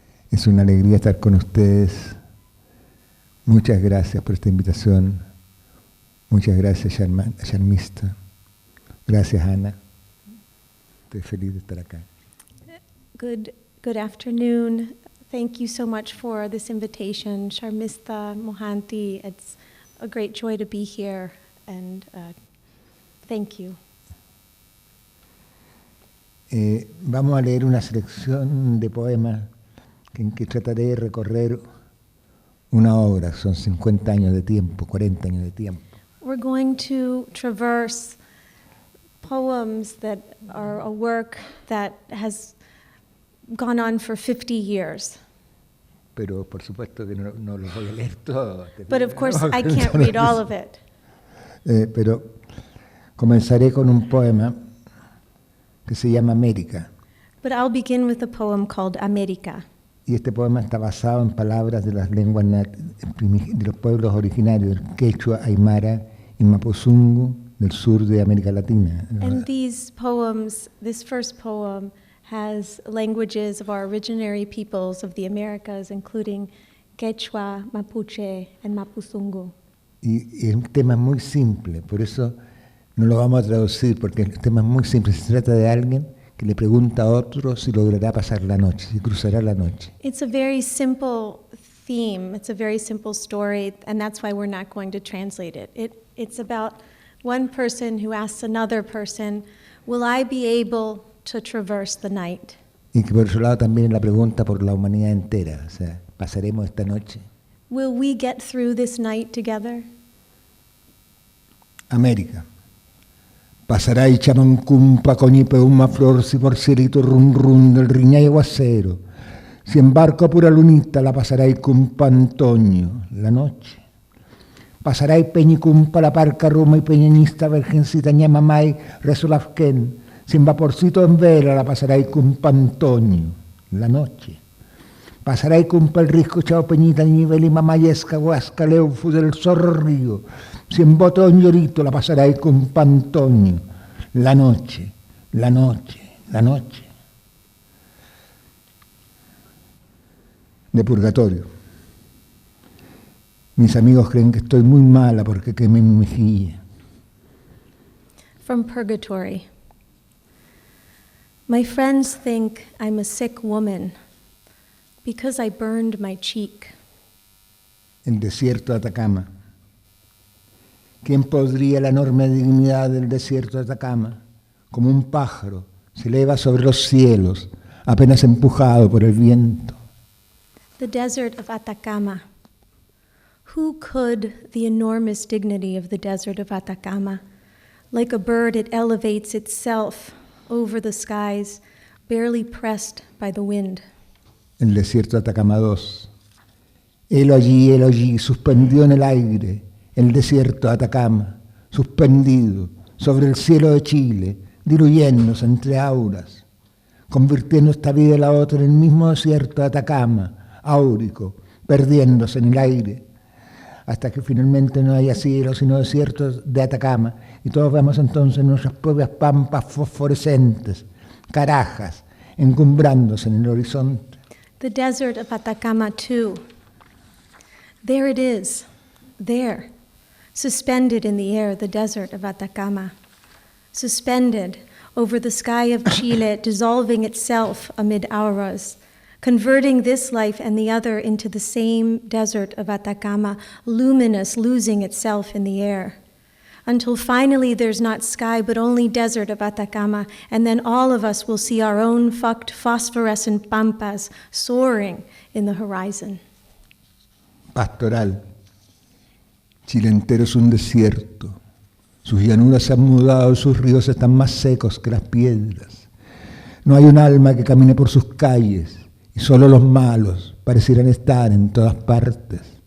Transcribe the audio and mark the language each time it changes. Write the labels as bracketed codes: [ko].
[es] Es una alegría estar con ustedes. Muchas gracias por esta invitación. Muchas gracias, Sharmistha. Gracias, Anna. Estoy feliz de estar acá. [en] Good afternoon. Thank you so much for this invitation. Sharmistha, Mohanty, it's a great joy to be here, and thank you. [es] Vamos a leer una selección de poemas en que trataré de recorrer una obra. Son 50 años de tiempo, 40 años de tiempo. [en] We're going to traverse poems that are a work that has gone on for 50 years. [es] Pero por supuesto que no los voy a leer todos. [en] But of course I can't read all of it. [es] Pero comenzaré con un poema que se llama América. [en] But I'll begin with a poem called America. [es] Y este poema está basado en palabras de las lenguas de los pueblos originarios, quechua, aymara y mapuzungun del sur de América Latina. [en] And these poems, this first poem, has languages of our originary peoples of the Americas, including Quechua, Mapuche, and Mapuzungun. [es] Y el tema es muy simple, por eso no lo vamos a traducir, porque el tema es muy simple. Se trata de alguien que le pregunta a otro si logrará pasar la noche, si cruzará la noche. [en] It's a very simple theme, it's a very simple story, and that's why we're not going to translate it. It's about one person who asks another person, will I be able to traverse the night? [es] Y que por otro lado también es la pregunta por la humanidad entera, o sea, ¿pasaremos esta noche? [en] Will we get through this night together? [es] América. Pasará y chamancumpa, coñipe, uma flor, si por cielito run run del riña y aguacero. Si embarco a pura lunita, la pasará y cumpa Antonio, la noche. Pasará y peñicumpa, la parca ruma y peñañista, virgencita ñamamay, resolafquén. Sin vaporcito en vela, la pasará y cumpa Antonio, la noche. Pasará y cumpa el risco, chao peñita, nivel y mamayesca, huasca, leufu del zorro río. Si en botón llorito, la pasará y cumpa Antonio, la noche, la noche, la noche. De purgatorio. Mis amigos creen que estoy muy mala porque quemé mi mejilla. [en] From Purgatory. My friends think I'm a sick woman because I burned my cheek. [es] El desierto de Atacama. ¿Quién podría la enorme dignidad del desierto de Atacama? Como un pájaro se eleva sobre los cielos, apenas empujado por el viento. [en] The desert of Atacama. Who could the enormous dignity of the desert of Atacama? Like a bird, it elevates itself over the skies, barely pressed by the wind. [es] El desierto de Atacama 2. Helo allí, suspendido en el aire, el desierto de Atacama, suspendido sobre el cielo de Chile, diluyéndose entre auras, convirtiendo esta vida y la otra en el mismo desierto de Atacama, áurico, perdiéndose en el aire, hasta que finalmente no haya cielo sino desiertos de Atacama, y todos vemos entonces nuestras propias pampas fosforescentes, carajas, encumbrándose en el horizonte. [en] The desert of Atacama, too. There it is, there, suspended in the air, the desert of Atacama, suspended over the sky of Chile, dissolving itself amid auras, converting this life and the other into the same desert of Atacama, luminous, losing itself in the air, until finally there's not sky but only desert of Atacama, and then all of us will see our own fucked phosphorescent pampas soaring in the horizon. [es] Pastoral. Chile entero es un desierto. Sus llanuras se han mudado, sus ríos están más secos que las piedras. No hay un alma que camine por sus calles, y solo los malos parecieran estar en todas partes.